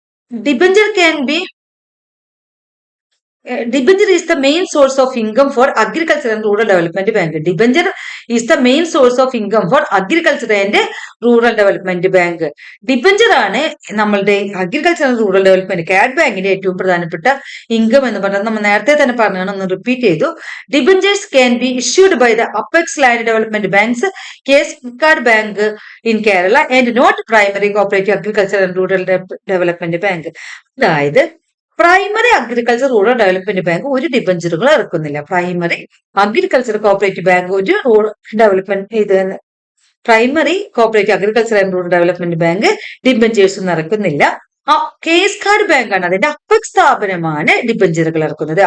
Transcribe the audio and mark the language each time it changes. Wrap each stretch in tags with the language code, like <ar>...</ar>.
<en>Debenture can be Debenture is the main source of income for Agriculture and Rural Development Bank. Debenture is the main source of income for Agriculture and Rural Development Bank.</en> <ml>Debenture ആണ് നമ്മളുടെ agriculture and rural development card ബാങ്കിന്റെ ഏറ്റവും പ്രധാനപ്പെട്ട income എന്ന് പറഞ്ഞാൽ നമ്മൾ നേരത്തെ തന്നെ പറഞ്ഞാണ്, ഒന്ന് റിപ്പീറ്റ് ചെയ്തു.</ml> <en>Debentures can be issued by the Apex Land Development Banks, KSCAD Bank in Kerala and not Primary Cooperative Agriculture and Rural Development Bank.</en> <ml>അതായത് primary agriculture rural development bank ഒരു ഡിബഞ്ചറുകൾ ഇറക്കുന്നില്ല. പ്രൈമറി അഗ്രികൾച്ചർ കോപ്പറേറ്റീവ് ബാങ്ക് ഒരു rural development primary cooperative agriculture and rural development bank debentures ഒന്നും ഇറക്കുന്നില്ല. KSCAD ബാങ്കാണ് അതിന്റെ apex സ്ഥാപനമാണ് ഡിബഞ്ചറുകൾ ഇറക്കുന്നത്.</ml>